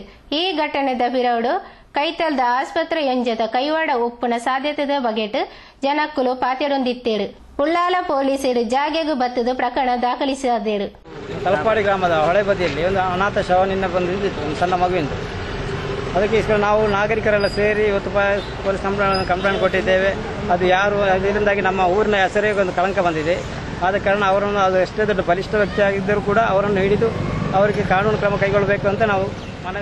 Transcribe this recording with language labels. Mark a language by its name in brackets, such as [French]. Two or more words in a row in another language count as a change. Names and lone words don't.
[Tulu] ಈ ಘಟನೆದ ಪಿರವಡು ಕೈತಲ್ದ ಆಸ್ಪತ್ರೆ ಎಂಜದ ಕೈವಾಡ ಉಪ್ಪುನ ಸಾಧ್ಯತೆದ ಬಗೆಟ್ ಜನಕ್ಕುಲು ಪಾತ್ಯರೊಂದಿತ್ತೇರು. ಉಳ್ಳಾಲ ಪೊಲೀಸರು ಜಾಗೆಗೂ ಬತ್ತದು ಪ್ರಕರಣ ದಾಖಲಿಸಿದರು. [Kannada] ತಲಪಾಡಿ ಗ್ರಾಮದ ಹೊಳೆ ಬದಿಯಲ್ಲಿ ಒಂದು ಅನಾಥ ಶವ ನಿನ್ನೆ ಬಂದಿತ್ತು, ಒಂದು ಸಣ್ಣ ಮಗುವಿಂದು. ಅದಕ್ಕೆ ನಾವು ನಾಗರಿಕರೆಲ್ಲ ಸೇರಿ ಇವತ್ತು [English] police complaint [Kannada] ಕೊಟ್ಟಿದ್ದೇವೆ. ಅದು ಯಾರು ಇದರಿಂದಾಗಿ ನಮ್ಮ ಊರಿನ ಹೆಸರಿಗೆ ಒಂದು ಕಳಂಕ ಬಂದಿದೆ. ಆದ ಕಾರಣ ಅವರನ್ನು ಅದು ಎಷ್ಟೇ ದೊಡ್ಡ ಬಲಿಷ್ಠ ವ್ಯಕ್ತಿ ಆಗಿದ್ದರೂ ಕೂಡ ಅವರನ್ನು ಹಿಡಿದು ಅವರಿಗೆ ಕಾನೂನು ಕ್ರಮ ಕೈಗೊಳ್ಳಬೇಕು ಅಂತ ನಾವು ಮನವಿ